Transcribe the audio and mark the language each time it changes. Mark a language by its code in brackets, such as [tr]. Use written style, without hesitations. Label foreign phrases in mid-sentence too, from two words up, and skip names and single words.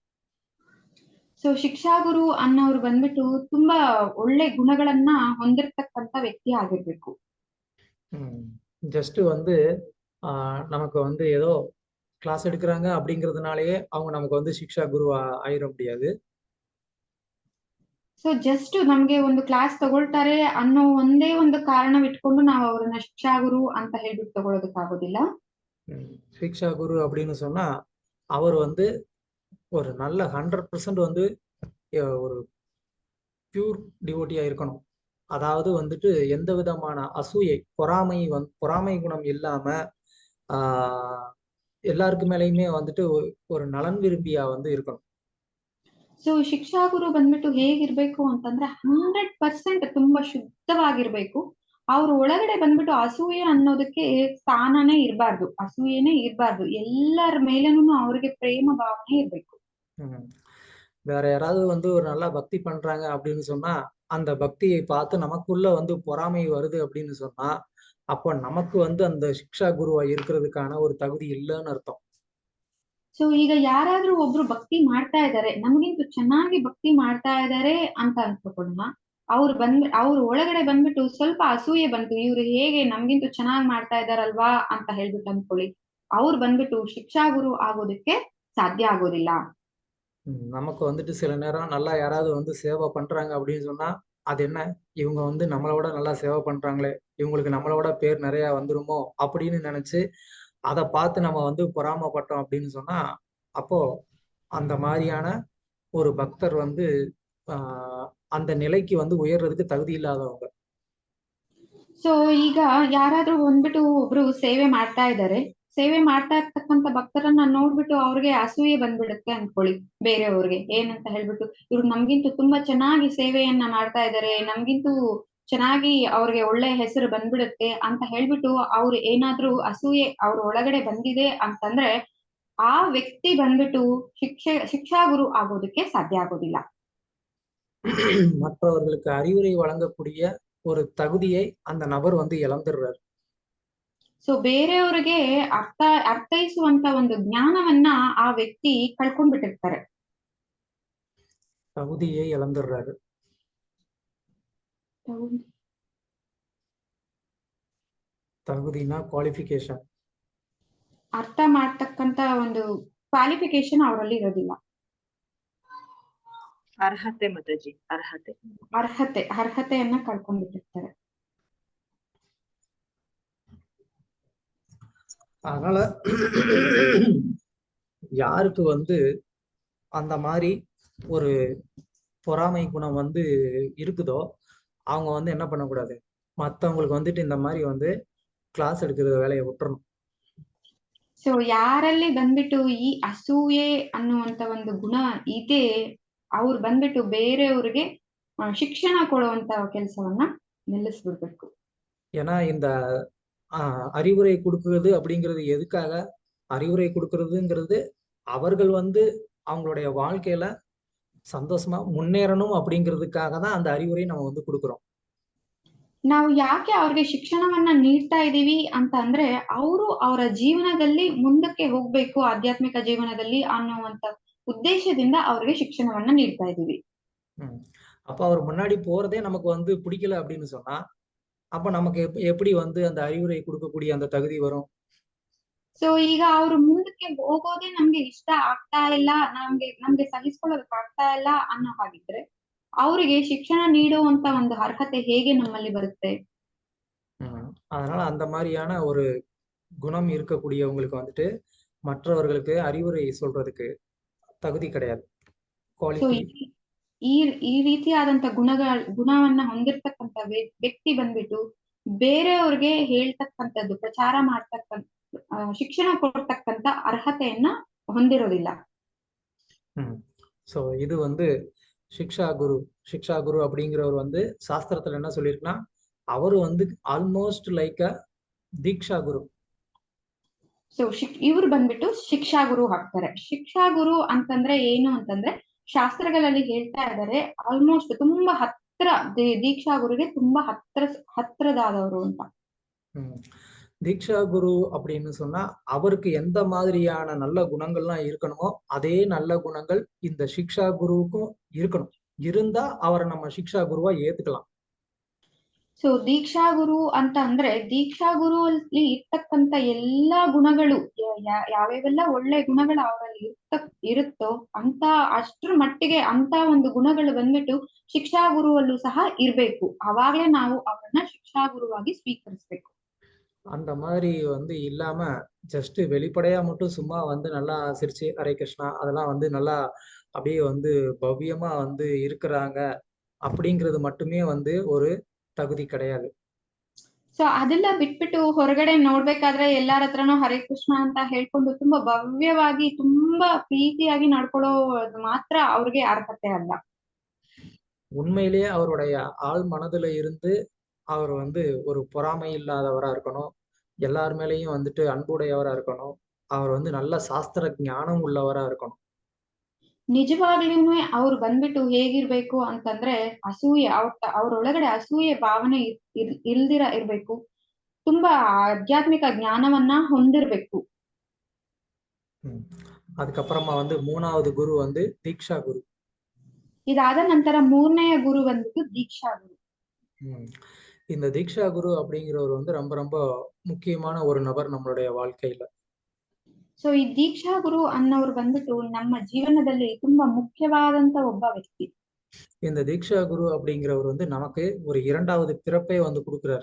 [kn] ಸೊ ಶಿಕ್ಷಾ ಗುರು ಅನ್ನೋರು ಬಂದ್ಬಿಟ್ಟು ತುಂಬಾ ಒಳ್ಳೆ ಗುಣಗಳನ್ನ ಹೊಂದಿರತಕ್ಕಂತ ವ್ಯಕ್ತಿ ಆಗಿರ್ಬೇಕು. [ta] ஜஸ்ட் வந்து நமக்கு வந்து ஏதோ கிளாஸ் எடுக்கிறாங்க அப்படிங்கிறதுனாலயே அவங்க நமக்கு வந்து ಶಿಕ್ಷಾ குரு ஆயிட முடியாது. [kn] ಸೊ ಜಸ್ಟ್ ನಮ್ಗೆ ಒಂದು ಕ್ಲಾಸ್ ತಗೊಳ್ತಾರೆ ಅನ್ನೋ ಒಂದೇ ಒಂದು ಕಾರಣವಿಟ್ಕೊಂಡು ನಾವು ಅವ್ರನ್ನ ಶಿಕ್ಷಾ ಗುರು ಅಂತ ಹೇಳ್ಬಿಟ್ಟು ತಗೊಳೋದಕ್ಕಾಗೋದಿಲ್ಲ. [ta] ಶಿಕ್ಷಾ குரு அப்படின்னு சொன்னா அவர் வந்து ஒரு நல்ல 100% வந்து ஒரு [en] pure devotee [ta] இருக்கணும். அதாவது வந்துட்டு எந்த விதமான அசூயை, பொறாமை குணம் இல்லாம எல்லாருக்கு மேலேயுமே வந்துட்டு ஒரு நலன் விரும்பியா வந்து இருக்கணும். [kn] ಸೊ ಶಿಕ್ಷಾ ಗುರು ಬಂದ್ಬಿಟ್ಟು ಹೇಗಿರ್ಬೇಕು ಅಂತಂದ್ರೆ 100% ತುಂಬಾ ಶುದ್ಧವಾಗಿರ್ಬೇಕು. ಅವ್ರ ಒಳಗಡೆ ಬಂದ್ಬಿಟ್ಟು ಅಸೂಯೆ ಅನ್ನೋದಕ್ಕೆ ಸ್ಥಾನನೇ ಇರಬಾರ್ದು, ಅಸೂಯೆನೇ ಇರಬಾರ್ದು. ಎಲ್ಲರ ಮೇಲೇನು ಅವ್ರಿಗೆ ಪ್ರೇಮ ಭಾವನೆ ಇರ್ಬೇಕು. [ta] வேற யாராவது வந்து ஒரு நல்லா பக்தி பண்றாங்க அப்படின்னு சொன்னா அந்த பக்தியை பார்த்து நமக்குள்ள வந்து பொறாமை வருது அப்படின்னு சொன்னா அப்போ நமக்கு வந்து அந்த ಶಿಕ್ಷಾ குருவா இருக்கிறதுக்கான ஒரு தகுதி இல்லைன்னு அர்த்தம். [kn] ಸೊ ಈಗ ಯಾರಾದ್ರೂ ಒಬ್ರು ಭಕ್ತಿ ಮಾಡ್ತಾ ಇದ್ದಾರೆ, ನಮ್ಗಿಂತ ಚೆನ್ನಾಗಿ ಭಕ್ತಿ ಮಾಡ್ತಾ ಇದ್ದಾರೆ ಅಂತ ಅನ್ಕೊಳ್ಳೋಣ. ಅವ್ರ ಒಳಗಡೆ ಬಂದ್ಬಿಟ್ಟು ಸ್ವಲ್ಪ ಅಸೂಯೆ ಬಂತು, ಇವ್ರು ಹೇಗೆ ನಮ್ಗಿಂತ ಚೆನ್ನಾಗಿ ಮಾಡ್ತಾ ಇದಾರಲ್ವಾ ಅಂತ ಹೇಳ್ಬಿಟ್ಟು ಅನ್ಕೊಳ್ಳಿ. ಅವ್ರು ಬಂದ್ಬಿಟ್ಟು ಶಿಕ್ಷಾ ಗುರು ಆಗೋದಕ್ಕೆ ಸಾಧ್ಯ ಆಗೋದಿಲ್ಲ. [ta] நமக்கு வந்துட்டு சில நேரம் நல்லா யாராவது வந்து சேவை பண்றாங்க அப்படின்னு சொன்னா அது என்ன, இவங்க வந்து நம்மளோட நல்லா சேவை பண்றாங்களே, இவங்களுக்கு நம்மளோட பேர் நிறைய வந்துருமோ அப்படின்னு நினைச்சு அதை பார்த்து நம்ம வந்து பொறாமப்பட்டோம் அப்படின்னு சொன்னா அப்போ அந்த மாதிரியான ஒரு பக்தர் வந்து அந்த நிலைக்கு வந்து உயர்றதுக்கு தகுதி இல்லாதவங்க. [kn] ಸೊ ಈಗ ಯಾರಾದ್ರೂ ಬಂದ್ಬಿಟ್ಟು ಒಬ್ರು ಸೇವೆ ಮಾಡ್ತಾ ಇದ್ದಾರೆ, ಸೇವೆ ಮಾಡ್ತಾ ಇರ್ತಕ್ಕಂಥ ಭಕ್ತರನ್ನ ನೋಡ್ಬಿಟ್ಟು ಅವ್ರಿಗೆ ಅಸೂಯೆ ಬಂದ್ಬಿಡುತ್ತೆ ಅನ್ಕೊಳ್ಳಿ ಬೇರೆಯವ್ರಿಗೆ. ಏನಂತ ಹೇಳ್ಬಿಟ್ಟು ಇವ್ರು ನಮ್ಗಿಂತೂ ತುಂಬಾ ಚೆನ್ನಾಗಿ ಸೇವೆಯನ್ನ ಮಾಡ್ತಾ ಇದ್ದಾರೆ, ನಮ್ಗಿಂತೂ ಚೆನ್ನಾಗಿ ಅವ್ರಿಗೆ ಒಳ್ಳೆ ಹೆಸರು ಬಂದ್ಬಿಡುತ್ತೆ ಅಂತ ಹೇಳ್ಬಿಟ್ಟು ಅವ್ರು ಏನಾದ್ರೂ ಅಸೂಯೆ ಅವ್ರ ಒಳಗಡೆ ಬಂದಿದೆ ಅಂತಂದ್ರೆ ಆ ವ್ಯಕ್ತಿ ಬಂದ್ಬಿಟ್ಟು ಶಿಕ್ಷಾ ಗುರು ಆಗೋದಕ್ಕೆ ಸಾಧ್ಯ ಆಗೋದಿಲ್ಲ. [ta] மற்றவர்களுக்கு அறிவுரை வழங்கக்கூடிய ஒரு தகுதியை அந்த நபர் வந்து இழந்துடுறாரு. [kn] ಸೊ ಬೇರೆಯವರಿಗೆ ಅರ್ಥೈಸುವಂತ ಒಂದು ಜ್ಞಾನವನ್ನ ಆ ವ್ಯಕ್ತಿ ಕಳ್ಕೊಂಡ್ಬಿಟ್ಟಿರ್ತಾರೆ, [ta] தகுதியை இழந்துடுறாரு. தகுதினா ಕ್ವಾಲಿಫಿಕೇಶನ್, [kn] ಅರ್ಥ ಮಾಡ್ತಕ್ಕಂತ ಒಂದು ಕ್ವಾಲಿಫಿಕೇಶನ್ ಅವರಲ್ಲಿ ಇರೋದಿಲ್ಲ. ಅರ್ಹತೆ ಮಾತಾಜಿ, ಅರ್ಹತೆಯನ್ನ ಕಳ್ಕೊಂಡ್ಬಿಟ್ಟಿರ್ತಾರೆ. [ta] அதனால யாருக்கு வந்து அந்த மாதிரி ஒரு பொறாமை குணம் வந்து இருக்குதோ அவங்க வந்து என்ன பண்ணக்கூடாது, மற்றவங்களுக்கு வந்துட்டு இந்த மாதிரி வந்து கிளாஸ் எடுக்கிற வேலையை விட்டுறணும். [kn] ಸೊ ಯಾರಲ್ಲಿ ಬಂದ್ಬಿಟ್ಟು ಈ ಅಸೂಯೆ ಅನ್ನುವಂತ ಒಂದು ಗುಣ ಇದೆ, ಅವ್ರು ಬಂದ್ಬಿಟ್ಟು ಬೇರೆಯವ್ರಿಗೆ ಶಿಕ್ಷಣ ಕೊಡುವಂತ ಕೆಲಸವನ್ನ ನಿಲ್ಲಿಸ್ಬಿಡ್ಬೇಕು. [ta] ஏன்னா இந்த அறிவுரை கொடுக்கறது அப்படிங்கிறது எதுக்காக, அறிவுரை கொடுக்கறதுங்கிறது அவர்கள் வந்து அவங்களுடைய வாழ்க்கையில சந்தோஷமா முன்னேறணும் அப்படிங்கிறதுக்காக தான் அந்த அறிவுரை நம்ம வந்து கொடுக்குறோம். [kn] ನಾವು ಯಾಕೆ ಅವ್ರಿಗೆ ಶಿಕ್ಷಣವನ್ನ ನೀಡ್ತಾ ಇದೀವಿ ಅಂತ ಅಂದ್ರೆ ಅವರು ಅವರ ಜೀವನದಲ್ಲಿ ಮುಂದಕ್ಕೆ ಹೋಗ್ಬೇಕು, ಆಧ್ಯಾತ್ಮಿಕ ಜೀವನದಲ್ಲಿ ಅನ್ನುವಂತ ಉದ್ದೇಶದಿಂದ ಅವ್ರಿಗೆ ಶಿಕ್ಷಣವನ್ನ ನೀಡ್ತಾ ಇದೀವಿ. [ta] அப்ப அவர் முன்னாடி போறதே நமக்கு வந்து பிடிக்கல அப்படின்னு சொன்னா அப்ப நமக்கு எப்படி வந்து அந்த அறிவுரை கொடுக்கக்கூடிய அந்த தகுதி வரும்? [kn] ಸೊ ಈಗ ಅವ್ರು ಮುಂದಕ್ಕೆ ಹೋಗೋದೇ ನಮ್ಗೆ ಇಷ್ಟ ಆಗ್ತಾ ಇಲ್ಲ, ನಮ್ಗೆ ಸಹಿಸ್ಕೊಳ್ಳೋದಕ್ಕೆ ಆಗ್ತಾ ಇಲ್ಲ ಅನ್ನೋ ಹಾಗಿದ್ರೆ ಅವರಿಗೆ ಶಿಕ್ಷಣ ನೀಡುವಂತ ಒಂದು ಅರ್ಹತೆ ಹೇಗೆ ನಮ್ಮಲ್ಲಿ ಬರುತ್ತೆ? [ta] அதனால அந்த மாதிரியான ஒரு குணம் இருக்கக்கூடியவங்களுக்கு வந்துட்டு மற்றவர்களுக்கு அறிவுரை சொல்றதுக்கு தகுதி கிடையாது. [kn] ಈ ರೀತಿಯಾದಂತ ಗುಣವನ್ನ ಹೊಂದಿರ್ತಕ್ಕಂಥ ವ್ಯಕ್ತಿ ಬಂದ್ಬಿಟ್ಟು ಬೇರೆಯವ್ರಿಗೆ ಹೇಳ್ತಕ್ಕಂಥದ್ದು, ಪ್ರಚಾರ ಮಾಡ್ತಕ್ಕಂಥ, ಶಿಕ್ಷಣ ಕೊಡ್ತಕ್ಕಂಥ ಅರ್ಹತೆಯನ್ನ ಹೊಂದಿರೋದಿಲ್ಲ. [ta] சோ இது வந்து ಶಿಕ್ಷಾ குரு அப்படிங்கிறவர் வந்து சாஸ்திரத்துல என்ன சொல்லியிருக்குன்னா அவரு வந்து [en] almost like a [ta] ದೀಕ್ಷಾ ಗುರು. [kn] ಸೊ ಇವ್ರು ಬಂದ್ಬಿಟ್ಟು ಶಿಕ್ಷಾ ಗುರು ಆಗ್ತಾರೆ. ಶಿಕ್ಷಾ ಗುರು ಅಂತಂದ್ರೆ ಏನು ಅಂತಂದ್ರೆ ಶಾಸ್ತ್ರಗಳಲ್ಲಿ ಹೇಳ್ತಾ ಇದ್ದಾರೆ ಆಲ್ಮೋಸ್ಟ್ ತುಂಬಾ ಹತ್ರ, ದೀಕ್ಷಾ ಗುರುಗೆ ತುಂಬಾ ಹತ್ರದಾದವರು ಅಂತ. [ta] தீக்ஷா குரு அப்படின்னு சொன்னா அவருக்கு எந்த மாதிரியான நல்ல குணங்கள்லாம் இருக்கணுமோ அதே நல்ல குணங்கள் இந்த ಶಿಕ್ಷಾ குருவுக்கும் இருக்கணும். இருந்தா அவரை நம்ம ಶಿಕ್ಷಾ குருவா ஏத்துக்கலாம். [kn] ಸೊ ದೀಕ್ಷಾಗುರು ಅಂತ ಅಂದ್ರೆ ದೀಕ್ಷಾಗುರು ಅಲ್ಲಿ ಇರ್ತಕ್ಕಂತ ಎಲ್ಲಾ ಗುಣಗಳು ಯಾವ್ಯಾವೆಲ್ಲ ಒಳ್ಳೆ ಗುಣಗಳು ಅವರಲ್ಲಿ ಇರುತ್ತೋ ಅಂತ ಅಷ್ಟ್ರ ಮಟ್ಟಿಗೆ ಅಂತ ಒಂದು ಗುಣಗಳು ಬಂದ್ಬಿಟ್ಟು ಶಿಕ್ಷಾಗುರುವಲ್ಲೂ ಸಹ ಇರ್ಬೇಕು. ಅವಾಗ್ಲೇ ನಾವು ಅವರನ್ನ ಶಿಕ್ಷಾಗುರುವಾಗಿ ಸ್ವೀಕರಿಸ್ಬೇಕು. [ta] அந்த மாதிரி வந்து இல்லாம ஜஸ்ட் வெளிப்படையா மட்டும் சும்மா வந்து நல்லா சிரிச்சு ஹரே கிருஷ்ணா அதெல்லாம் வந்து நல்லா அப்படியே வந்து பவ்யமா வந்து இருக்கிறாங்க அப்படிங்கிறது மட்டுமே வந்து ஒரு தகுதி கிடையாது. [kn] ಸೊ ಅದೆಲ್ಲ ಬಿಟ್ಬಿಟ್ಟು ಹೊರಗಡೆ ನೋಡ್ಬೇಕಾದ್ರೆ ಎಲ್ಲಾರ ಹತ್ರನೂ ಹರೇ ಕೃಷ್ಣ ಅಂತ ಹೇಳ್ಕೊಂಡು ತುಂಬಾ ಭವ್ಯವಾಗಿ ತುಂಬಾ ಪ್ರೀತಿಯಾಗಿ ನಡ್ಕೊಳ್ಳೋದು ಮಾತ್ರ ಅವ್ರಿಗೆ ಅರ್ಹತೆ ಅಲ್ಲ. [ta] உண்மையிலேயே அவருடைய ஆழ் மனதுல இருந்து அவர் வந்து ஒரு பொறாமை இல்லாதவரா இருக்கணும். எல்லார் மேலேயும் வந்துட்டு அன்புடையவரா இருக்கணும். அவர் வந்து நல்ல சாஸ்திர ஞானம் உள்ளவரா இருக்கணும். [kn] ನಿಜವಾಗ್ಲೂನು ಅವ್ರು ಬಂದ್ಬಿಟ್ಟು ಹೇಗಿರ್ಬೇಕು ಅಂತಂದ್ರೆ ಅಸೂಯೆ ಅವ್ರೊಳಗಡೆ ಅಸೂಯೆ ಭಾವನೆ ಇಲ್ದಿರ ಇರ್ಬೇಕು. ತುಂಬಾ ಆಧ್ಯಾತ್ಮಿಕ ಜ್ಞಾನವನ್ನ ಹೊಂದಿರ್ಬೇಕು. [ta] அதுக்கப்புறமா வந்து 3வது குரு வந்து தீக்ஷா குரு. [kn] ಇದಾದ ನಂತರ 3ನೇ ಗುರು ಬಂದ್ಬಿಟ್ಟು ದೀಕ್ಷಾ ಗುರು. [ta] இந்த தீக்ஷா குரு அப்படிங்கிறவர் வந்து ரொம்ப ரொம்ப முக்கியமான ஒரு நபர் நம்மளுடைய வாழ்க்கையில. [kn] ಸೊ ಈ ದೀಕ್ಷಾ ಗುರು ಅನ್ನೋರು ಬಂದ್ಬಿಟ್ಟು ನಮ್ಮ ಜೀವನದಲ್ಲಿ ತುಂಬಾ ಮುಖ್ಯವಾದಂತ ಒಬ್ಬ ವ್ಯಕ್ತಿ. [ta] இந்த தீக்ஷா குரு அப்படிங்கிறவர் வந்து நமக்கு ஒரு 2வது பிறப்பை வந்து கொடுக்கிறார்.